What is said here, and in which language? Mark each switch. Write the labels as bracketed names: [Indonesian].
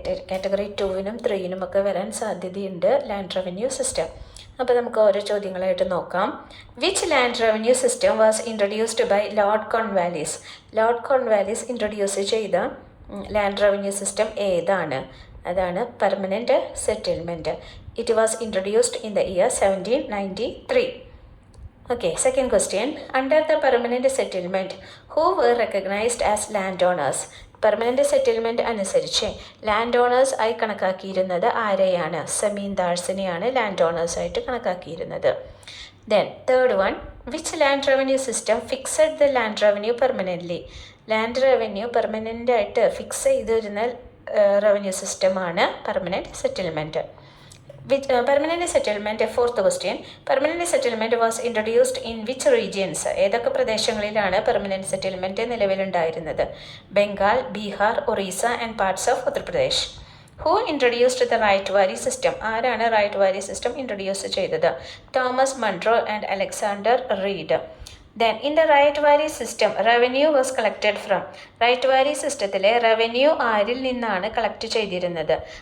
[Malayalam] Category 2-നും 3-നും ഒക്കെ വരാൻ സാധ്യതയുണ്ട് ലാൻഡ് റവന്യൂ സിസ്റ്റം. അപ്പോൾ നമുക്ക് ഓരോ ചോദ്യങ്ങളായിട്ട് നോക്കാം. [English] Which land revenue system was introduced by Lord Cornwallis? [Malayalam] Lord Cornwallis introduce ചെയ്ത ലാൻഡ് റവന്യൂ സിസ്റ്റം ഏതാണ്? അതാണ് permanent settlement. [English] It was introduced in the year 1793. Okay, second question. Under the permanent settlement, who were recognized as landowners? [Malayalam] Permanent settlement അനുസരിച്ച് land owners ആയി കണക്കാക്കിയിരുന്നത് ആരെയാണ്? സെമീൻദാർസിനെയാണ് land owners ആയിട്ട് കണക്കാക്കിയിരുന്നത്. [English] Then third one, which land revenue system fixed the land revenue permanently? [Malayalam] Land revenue permanent ആയിട്ട് fix ചെയ്തിരുന്ന revenue സിസ്റ്റമാണ് permanent settlement. [English] Permanent settlement, fourth question. Permanent settlement was introduced in which regions? [Malayalam] ഏതൊക്കെ പ്രദേശങ്ങളിലാണ് permanent settlement നിലവിലുണ്ടായിരുന്നത്? [English] Bengal, Bihar, Orissa and parts of Uttar Pradesh. Who introduced the ryotwari system? [Malayalam] ആരാണ് right വാരി system introduce ചെയ്തത്? Thomas Munro and Alexander read. [English] then in the [Malayalam] right വാരി system revenue was collected from? Right വാരി സിസ്റ്റത്തിലെ revenue ആരിൽ നിന്നാണ് കളക്ട് ചെയ്തിരുന്നത്?